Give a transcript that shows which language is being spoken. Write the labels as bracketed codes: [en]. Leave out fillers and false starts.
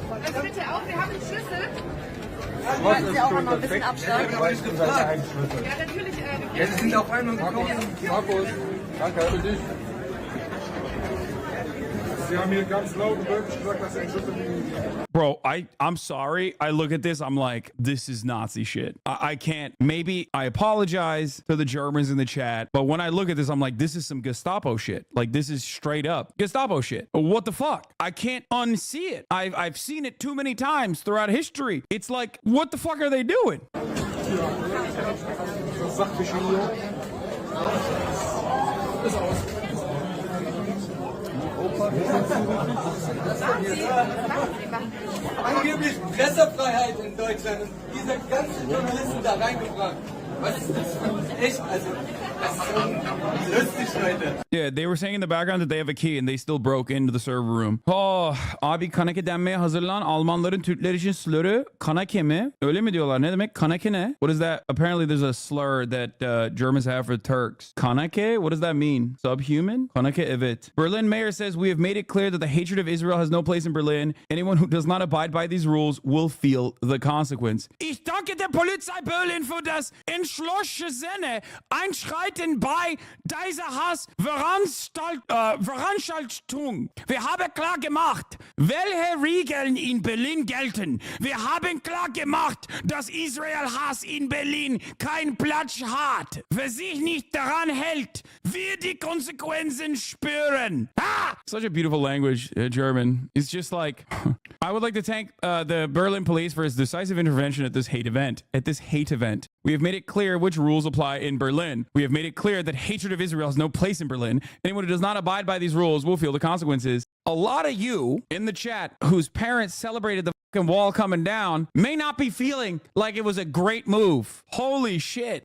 [de] Also bitte auch, wir haben einen Schlüssel. Wollen Sie auch noch ein bisschen Abstand? Ja, natürlich. Ja, Sie sind auf einmal gekommen. Markus, danke für dich. Sie haben hier ganz laut und deutlich gesagt, dass Sie einen Schlüssel nehmen. [en] Bro, I'm sorry. I look at this, I'm like, this is Nazi shit. I can't. Maybe I apologize to the Germans in the chat, but when I look at this, I'm like, this is some Gestapo shit. Like, this is straight up Gestapo shit. What the fuck? I can't unsee it. I've seen it too many times throughout history. It's like, what the fuck are they doing? [de] Angeblich Pressefreiheit in Deutschland und diese ganzen Journalisten da reingebracht. [en] Yeah, they were saying in the background that they have a key and they still broke into the server room. [tr] Oh, abi kanake denmeye hazırlan. Almanların Türkler için slur'ü kanake mi? Öyle mi diyorlar? Ne demek? Kanake ne? [en] What is that? Apparently there's a slur that Germans have for Turks. Kanake? What does that mean? Subhuman? [tr] Kanake evet. [en] Berlin mayor says we have made it clear that the hatred of Israel has no place in Berlin. Anyone who does not abide by these rules will feel the consequence. [de] Ich danke der Polizei Berlin für das entschlossene Einschreiten bei dieser Veranstaltung. Wir haben klar gemacht, welche Regeln in Berlin gelten. Wir haben klar gemacht, dass Israel-Hass in Berlin keinen Platz hat. Wer sich nicht daran hält, wird die Konsequenzen spüren. [en] Ah! Such a beautiful language, German. It's just like, I would like to thank the Berlin police for its decisive intervention at this hate event. We have made it clear which rules apply in Berlin. We have made it clear that hatred of Israel has no place in Berlin. Anyone who does not abide by these rules will feel the consequences. A lot of you in the chat whose parents celebrated the fucking wall coming down may not be feeling like it was a great move. Holy shit.